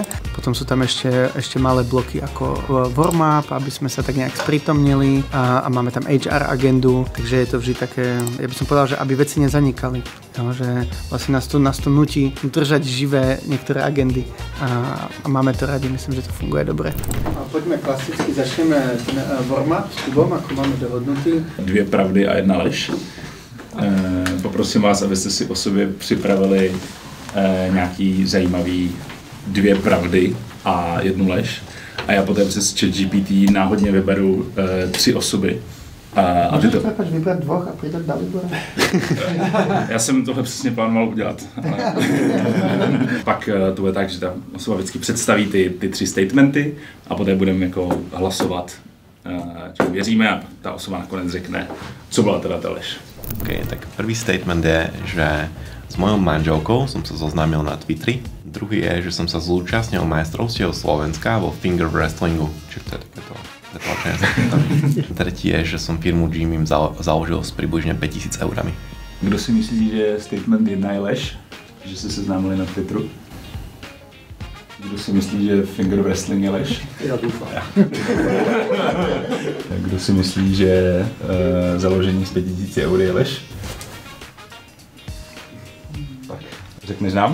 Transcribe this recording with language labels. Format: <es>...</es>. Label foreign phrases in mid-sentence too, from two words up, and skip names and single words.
<sk>Potom sú tam ešte malé bloky ako warm-up, aby sme sa tak nejak sprítomnili a máme tam HR agendu, takže je to vždy také, ja by som povedal, že aby veci nezanikali. No, že vlastne nás to nutí držať živé niektoré agendy a máme to radi, myslím, že to funguje dobre. A poďme klasicky, začneme ten warm-up s Kubom, ako máme dohodnutý. 2 pravdy a 1 lež.</sk> <cs>Poprosím vás, abyste si o sobě připravili nějaký zajímavý 2 pravdy a 1 lež. A já poté přes ChatGPT náhodně vyberu 3 osoby. Můžeš vybrat 2 a přidat Dalibora? Já jsem tohle přesně plánoval udělat. Ale pak to bude tak, že ta osoba vždycky představí ty 3 statementy a poté budeme jako hlasovat, čemu věříme a ta osoba nakonec řekne, co byla teda ta lež.</cs> <sk>OK, tak prvý statement je, že s mojou manželkou som sa zoznámil na Twitteri. Druhý je, že som sa zúčastnil majstrovstiev Slovenska vo</sk> <en>finger wrestlingu.</en> <sk>Čiže to je takéto pretlačenie. Tretí je, že som firmu Jimmy založil s približne 5000 eurami.</sk> <cs>Kdo si myslí, že statement 1 je lež? Že se seznámili na Twitteru? Kdo si myslí, že</cs> <en>finger wrestling</en> <cs>je lež? Já doufám. Kdo si myslí, že založení z 5000 eur je lež? Tak, řekneš nám?</cs>